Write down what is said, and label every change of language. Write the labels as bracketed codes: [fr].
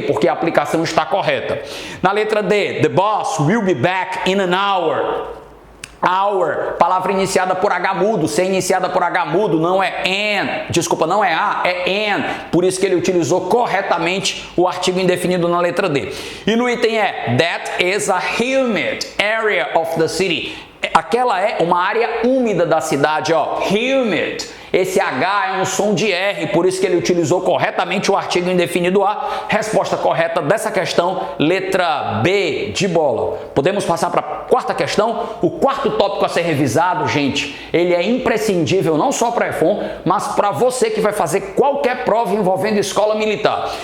[pt] Porque a aplicação está correta. Na letra D, [en] the boss will be back in an hour. [pt] Hour, palavra iniciada por H mudo. Se é iniciada por H mudo, não é an. Desculpa, não é A, é an. Por isso que ele utilizou corretamente o artigo indefinido na letra D. E no item E, [en] that is a humid area of the city. [pt] Aquela é uma área úmida da cidade, ó. Humid. Esse H é um som de R, por isso que ele utilizou corretamente o artigo indefinido a. Resposta correta dessa questão, letra B de bola. Podemos passar para a quarta questão? O quarto tópico a ser revisado, gente, ele é imprescindível não só para a EFON, mas para você que vai fazer qualquer prova envolvendo escola militar.